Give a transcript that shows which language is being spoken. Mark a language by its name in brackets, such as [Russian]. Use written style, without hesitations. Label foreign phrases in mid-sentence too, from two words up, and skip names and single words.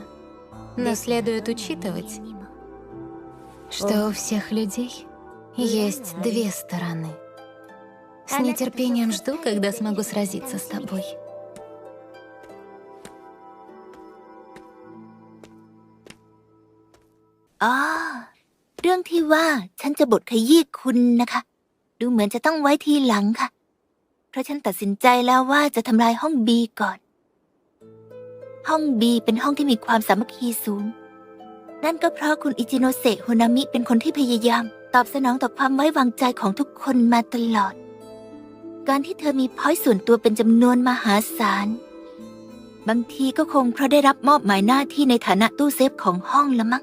[Russian] Но следует учитывать, что у всех людей есть две стороны. С нетерпением жду, когда смогу сразиться с тобой. А, [Thai] เรื่องที่ว่าฉันจะบทขยี้คุณนะคะ ดูเหมือนจะต้องไว้ทีหลังค่ะ เพราะฉันตัดสินใจแล้วว่า จะทำลายห้อง B ก่อน ห้อง B เป็นห้องที่มีความสามัคคีสูง นั่นก็เพราะคุณอิจิโนเซะโฮนามิเป็นคนที่พยายามตอบสนองต่อความไว้วางใจของทุกคนมาตลอด การที่เธอมีพอยต์ส่วนตัวเป็นจำนวนมหาศาล บางทีก็คงเพราะได้รับมอบหมายหน้าที่ในฐานะตู้เซฟของห้องละมั้ง